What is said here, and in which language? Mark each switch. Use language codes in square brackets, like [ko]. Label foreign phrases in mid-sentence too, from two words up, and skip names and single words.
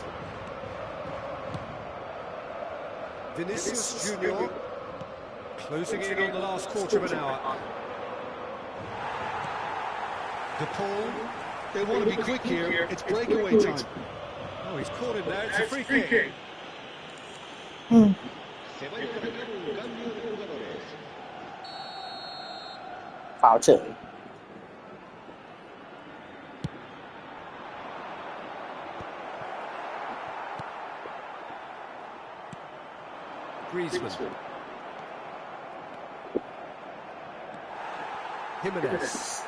[en] Vinicius Junior. Closing in on the last quarter of an hour. De Paul. They want to be quick here. It's breakaway time. Oh, he's caught him there. It's a free kick. [es] Se va a llevar a cabo un cambio de jugadores. [th] ฟาวล์เฉย Griezmann. Jimenez.